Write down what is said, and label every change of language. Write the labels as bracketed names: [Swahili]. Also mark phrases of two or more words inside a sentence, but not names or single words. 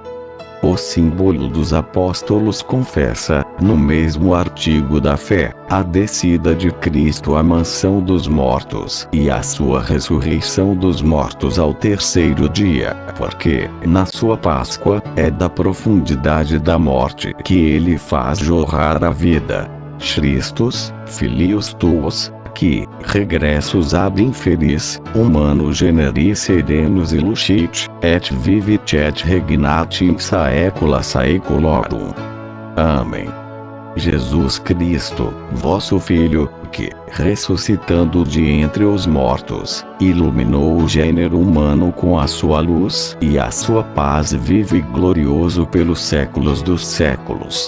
[Portuguese] O símbolo dos apóstolos confessa, no mesmo artigo da fé, a descida de Cristo à mansão dos mortos e a sua ressurreição dos mortos ao terceiro dia, porque, na sua Páscoa, é da profundidade da morte que ele faz jorrar a vida. [Latin] Christus, Filius tuus, que, regressus ab inferis, humano generis serenus ilucit, et vivit et regnat in saecula saeculorum. [Portuguese] Amém. Jesus Cristo, vosso Filho, que, ressuscitando de entre os mortos, iluminou o gênero humano com a sua luz e a sua paz, vive glorioso pelos séculos dos séculos.